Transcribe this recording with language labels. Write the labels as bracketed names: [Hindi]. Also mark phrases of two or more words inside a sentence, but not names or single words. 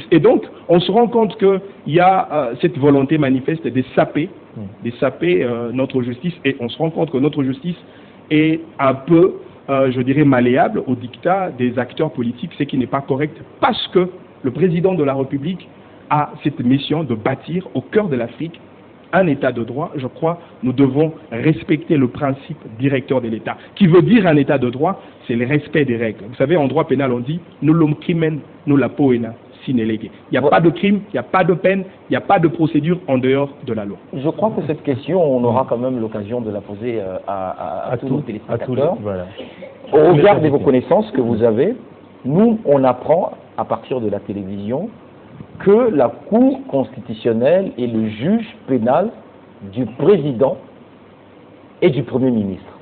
[French] Et donc, on se rend compte qu'il y a cette volonté manifeste de saper notre justice, et on se rend compte que notre justice est un peu, je dirais, malléable au dictat des acteurs politiques, ce qui n'est pas correct, parce que le président de la République a cette mission de bâtir au cœur de l'Afrique un État de droit. Je crois nous devons respecter le principe directeur de l'État. Qui veut dire un État de droit, c'est le respect des règles. Vous savez, en droit pénal, on dit « [Latin] nullum crimen nulla poena sine lege ». [French] Il n'y a pas de crime, il n'y a pas de peine, il n'y a pas de procédure en dehors de la loi. Je crois que cette question, on aura quand même l'occasion de la poser à tous nos téléspectateurs. Voilà. Au regard de vos connaissances que vous avez, nous, on apprend à partir de la télévision que la Cour constitutionnelle est le juge pénal du président et du Premier ministre.